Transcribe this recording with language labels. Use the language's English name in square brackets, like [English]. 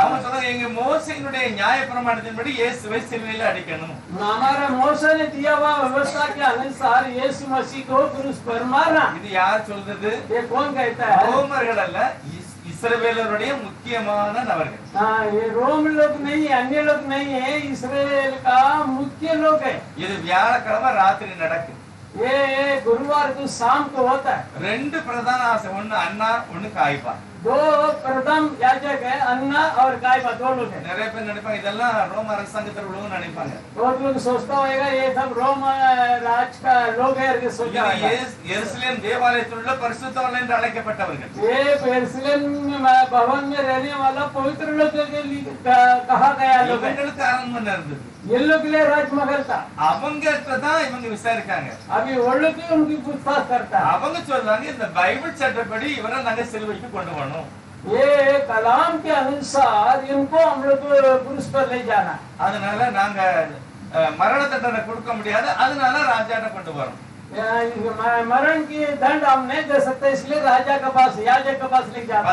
[Tamil] அவங்க சொல்றாங்க, எங்க மோசேயினுடைய நியாய பிரமாணத்தின்படி இயேசுவை சிலுவையில் அடிக்கணும். [Hindi] हमारा मूसा ने दिया हुआ व्यवस्था के अनुसार यीशु मसीह को क्रूस पर मारना। [Tamil] இது யார் சொல்றது? [Hindi] ये कौन कहता है? [Tamil] ரோமர்கள் அல்ல, இஸ்ரவேலருடைய முக்கியமான நபர்கள். [Hindi] ये रोम लोग नहीं है, अन्य लोग नहीं है, इस्राएल का मुख्य लोग है। [Tamil] இது வியாழக்கிழமை ராத்திரி நடக்குது. [Hindi] ये गुरुवार को शाम को होता है। [Tamil] 2 பிரதான ஆசை, ஒன்னு அண்ணா ஒன்னு காய்பா. [Hindi] दो प्रथम याजक है, अन्ना और कायबा, दो लोग है। [Tamil] நிறைய பேர் நினைப்பாங்க இதெல்லாம் ரோம அரசாங்கத்தில் உள்ளவங்க நினைப்பாங்க. [Hindi] बहुत लोग सोचता होगा ये सब रोम राज का लोग है करके सोचा [Tamil] இது [Hindi] होगा। [Tamil] எருசலேம் தேவாலயத்தில் உள்ள பரிசுத்தவான்கள் என்று அழைக்கப்பட்டவர்கள். [Hindi] ये यरूशलेम भवन में रहने वाला पवित्र लोग के लिए कहा गया लोग है। [Tamil] இவங்களுக்கு அரண்மனை இருந்தது. [Hindi] ये लोग के लिए राजमहल था। [Tamil] அவங்ககிட்ட தான் இவங்க விசாரிக்காங்க. [Hindi] अभी वो लोग ही उनकी पूछताछ करता है। [Tamil] அவங்க சொல்றாங்க, இந்த பைபிள் சட்டப்படி இவரை நாங்க சிலுவைக்கு கொண்டு போகணும். [Hindi] ये कलाम के अनुसार इनको हम लोग को क्रूस पर ले जाना। [Tamil] அதனால நாங்க மரண தண்டனை கொடுக்க முடியாது, அதனால ராஜாட்ட கொண்டு போறோம். [Hindi] मरण की दंड हम नहीं दे सकते, इसलिए राजा के पास, याजक के पास ले जाना।